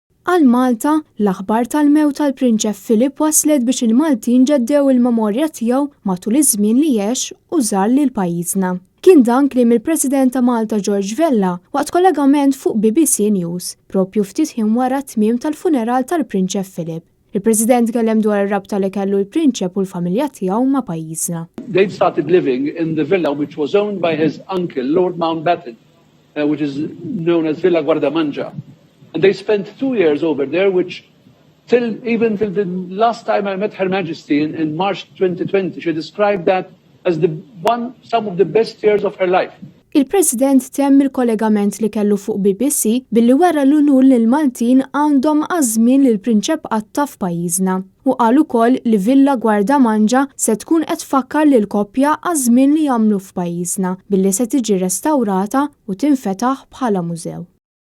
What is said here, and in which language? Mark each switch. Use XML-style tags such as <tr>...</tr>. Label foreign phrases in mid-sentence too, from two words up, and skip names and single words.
<mt>Għal Malta, l-aħbar tal-mewt tal-Prinċep Filip waslet biex il-Maltin ġeddew il-memorja tiegħu matul iż-żmien li għex u żar lil pajjiżna. Kien dan kliem il-President ta' Malta George Vella waqt kollegament fuq BBC News, propju ftit ħin wara t-tmiem tal-funeral tal-Prinċep Filip. Il-President kellem dwar ir-rabta li kellu l-Prinċep u l-familja tiegħu ma' pajjiżna.</mt> <en>They started living in the villa which was owned by his uncle, Lord Mountbatten, which is known as Villa Guardamanja. And they spent 2 years over there, which even till the last time I met Her Majesty in March 2020, she described that as some of the best years of her life.</en> <mt>Il-President temm il-kollegament li kellu fuq BBC billi wera l-unur li l-Maltin għandhom għażmien li l-Prinċep qatta f'pajjiżna. U qal ukoll li Villa Guardamanja se tkun qed tfakkar lil koppja għażmien li jagħmlu f'pajjiżna billi se tiġi restawrata u tinfetaħ bħala mużew.</mt>